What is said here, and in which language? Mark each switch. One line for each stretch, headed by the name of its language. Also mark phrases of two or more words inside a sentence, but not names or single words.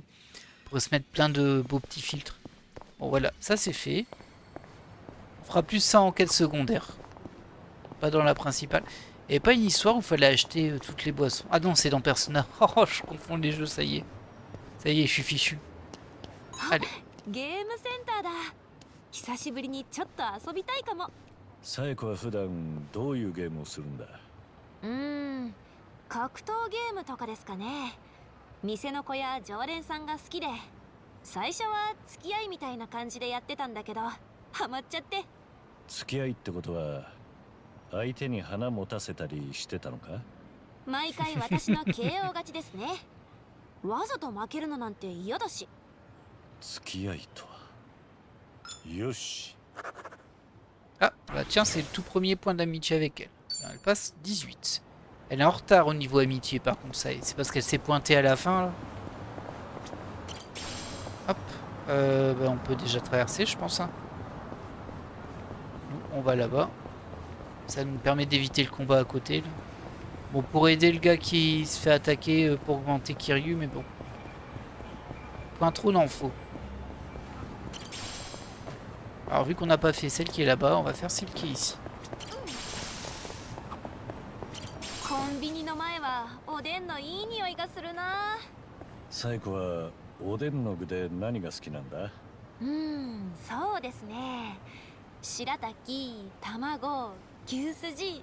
French: On pourrait se mettre plein de beaux petits filtres. Bon, voilà, ça c'est fait. On fera plus ça en quête secondaire. Pas dans la principale. Et pas une histoire où il fallait acheter toutes les boissons. Ah non, c'est dans Persona. Oh, je confonds les jeux, ça y est. Ça y est, je suis fichu. Allez.
Japanese: ゲームセンターだ。久しぶりにちょっと遊びたいかも。サエコは普段どういうゲームをするんだ？格闘ゲームとかですかね。店の子や常連さんが好きで、最初は付き合いみたいな感じでやってたんだけど、ハマっちゃって。付き合いってことは相手に花持たせたりしてたのか？毎回私の KO 勝ちですね。わざと負けるのなんて嫌だし。付き合いとは。よし。
French: Ah, bah tiens, c'est le tout premier point d'amitié avec elle. Elle passe 18. Elle est en retard au niveau amitié, par contre, ça. C'est parce qu'elle s'est pointée à la fin, là. Hop. Bah, on peut déjà traverser, je pense. Hein. Nous, on va là-bas. Ça nous permet d'éviter le combat à côté, là. Bon, pour aider le gars qui se fait attaquer pour augmenter Kiryu, mais bon. Point trop d'en faut. Alors vu qu'on n'a pas fait celle qui est là-bas, on va faire celle qui est ici.
Japanese: コンビニの前はおでんのいい匂いがするな。サエコはおでんの具で何が好きなんだ？そうですね。白滝、卵、牛すじ。